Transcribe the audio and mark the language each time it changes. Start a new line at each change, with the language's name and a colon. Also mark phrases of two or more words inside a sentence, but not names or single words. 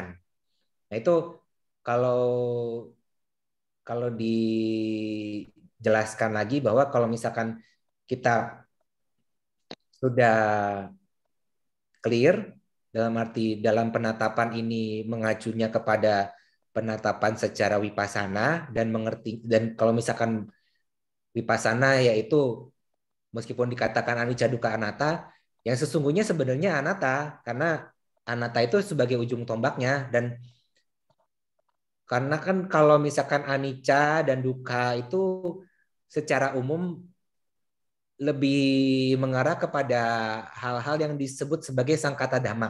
Indonesian: Nah itu kalau dijelaskan lagi bahwa kalau misalkan kita sudah clear dalam arti dalam penatapan ini mengacunya kepada penatapan secara vipassana dan mengerti, dan kalau misalkan vipassana yaitu meskipun dikatakan
Pali: anicca dukkha anatta,
Indonesian: yang sesungguhnya sebenarnya anatta, karena anatta itu sebagai ujung tombaknya. Dan karena kan kalau misalkan anicca dan dukkha itu secara umum lebih mengarah kepada hal-hal yang disebut sebagai
Pali: sangkata dhamma.